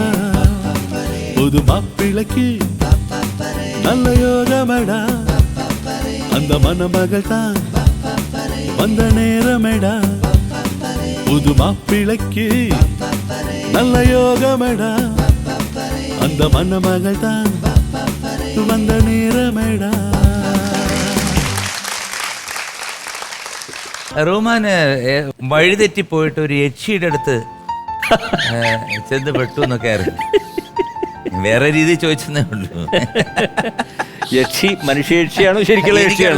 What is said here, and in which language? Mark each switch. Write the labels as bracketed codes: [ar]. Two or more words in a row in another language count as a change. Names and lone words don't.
[ta] புது மாப்பிளைக்கு நல்ல யோகமடா, அந்த மணமகள் தான் வந்த நேரமடா. புது மாப்பிளைக்கு நல்ல யோகமடா, அந்த மணமகள் தான் வந்த நேரமடா. [ml] റോമാന് വഴിതെറ്റിപ്പോയിട്ട് ഒരു യക്ഷിയുടെ അടുത്ത് ചെന്ന് പെട്ടു എന്നൊക്കെ ആയിരുന്നു. വേറെ രീതിയിൽ ചോദിച്ചതേ ഉള്ളൂ. യക്ഷി മനുഷ്യയക്ഷിയാണോ ശരിക്കുള്ള യക്ഷിയാണോ?